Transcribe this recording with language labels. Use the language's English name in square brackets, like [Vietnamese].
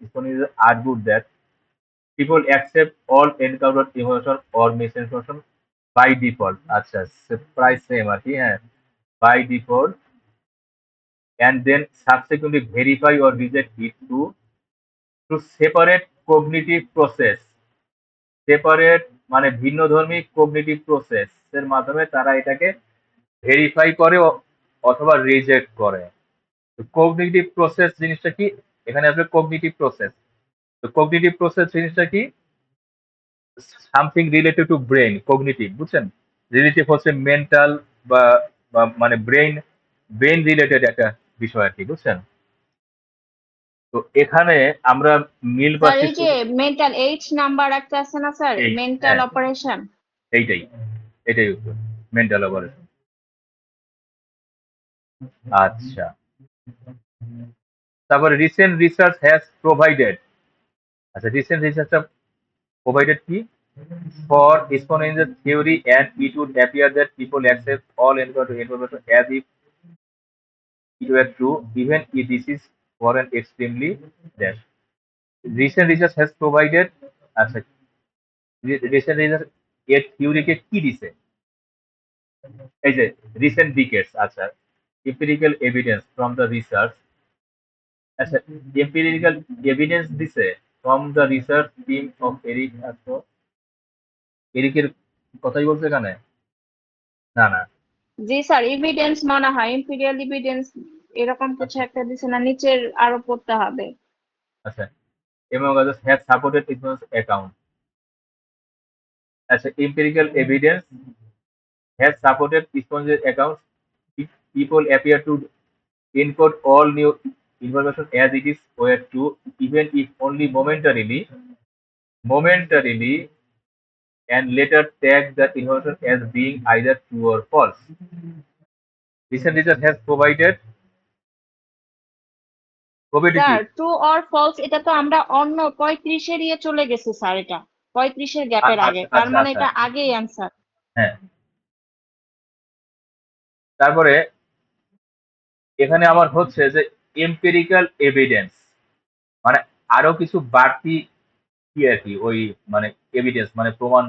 [English] Spinoza argued that people accept all encountered information or misinformation by default. [Bangla] আচ্ছা, প্রায় same আর কি, হ্যাঁ, [English] by default and then subsequently verify or reject it to separate cognitive process. [Bangla] Separate মানে ভিন্নধর্মী cognitive process এর মাধ্যমে তারা এটাকে verify করে অথবা রিজেক্ট করে। কগনিটিভ প্রসেস জিনিসটা কি, এখানে আসবে কগনিটিভ প্রসেস। তো কগনিটিভ প্রসেস জিনিসটা কি, something related to brain, cognitive, বুঝছেন। রিলেটিভ হচ্ছে মেন্টাল বা মানে ব্রেন ব্রেন রিলেটেড একটা বিষয় আর কি, বুঝছেন। তো এখানে আমরা মিল স্যার পাচ্ছি এই যে মেন্টাল এইচ নাম্বার একটা আছে না স্যার, এই, মেন্টাল হ্যাঁ অপারেশন। এইটাই এটাই উত্তর, মেন্টাল অপারেশন। আচ্ছা, তারপরে [English] recent research has provided, [Bangla] আচ্ছা রিসেন্ট রিসার্চটা প্রোভাইডেড কি, [English] For Spinoza's theory and it would appear that people accept all encountered information as if it were true even if this is for an extremely dash. Recent research has provided, [Bangla] আচ্ছা recent research এর থিওরিকে কি দিছে, এই যে recent ডিকেটস, আচ্ছা [English] empirical evidence from the research, [Bangla] আচ্ছা [English] empirical evidence [Bangla] দিছে [English] from the research team of [Bangla] Eric, আচ্ছা এরিকের কথাই বলছে এখানে, না না, জি স্যার, এভিডেন্স মনে হয় ইম্পেরিয়াল এভিডেন্স এরকম কিছু আচ্ছা একটা দিছে না, নিচের আরো পড়তে হবে। [English] আচ্ছা among others have supported Spinoza's account, আচ্ছা empirical evidence has supported Spinoza's account. People appear to encode all new information as it is were true even if only momentarily and later tag the information as being either true or false. Recent research has provided probability [Bangla] sir true or false এটা তো আমরা অন্য 35-এর ইয়ে চলে গেছি sir, এটা 35-এর গ্যাপের আগে, আচ্ছা তার আচ্ছা মানে আচ্ছা, এটা আগেই অ্যান্সার। হ্যাঁ। তারপরে এখানে আমার হচ্ছে যে এম্পিরিক্যাল এভিডেন্স মানে আরো কিছু বাড়তি কি আর কি, ওই মানে এভিডেন্স মানে প্রমাণ